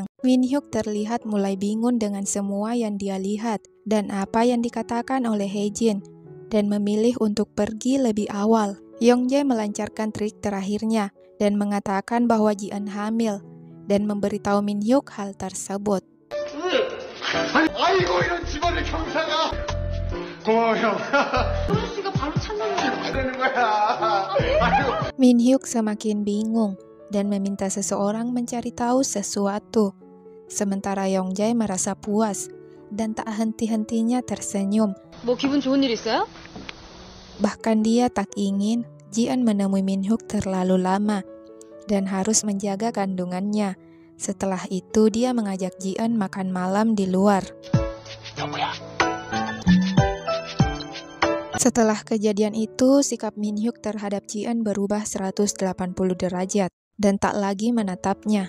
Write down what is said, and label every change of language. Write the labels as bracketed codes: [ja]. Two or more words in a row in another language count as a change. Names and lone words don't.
[id] Min-hyuk terlihat mulai bingung dengan semua yang dia lihat dan apa yang dikatakan oleh Haejin dan memilih untuk pergi lebih awal. Yongjae melancarkan trik terakhirnya dan mengatakan bahwa Ji-eun hamil dan memberitahu Min-hyuk hal tersebut. [ko] 아니, 아이고 이런 집안의 경사가. 고마워 형. 효연 씨가 바로 찾는 안 되는 거야. 아이고. [id] Min Hyuk semakin bingung dan meminta seseorang mencari tahu sesuatu. Sementara Yongjae merasa puas dan tak henti-hentinya tersenyum. [ko] 뭐 기분 좋은 일 있어요? [id] Bahkan dia tak ingin Ji-eun menemui Min Hyuk terlalu lama dan harus menjaga kandungannya. Setelah itu dia mengajak Ji-eun makan malam di luar. Setelah kejadian itu, sikap Min Hyuk terhadap Ji-eun berubah 180 derajat dan tak lagi menatapnya.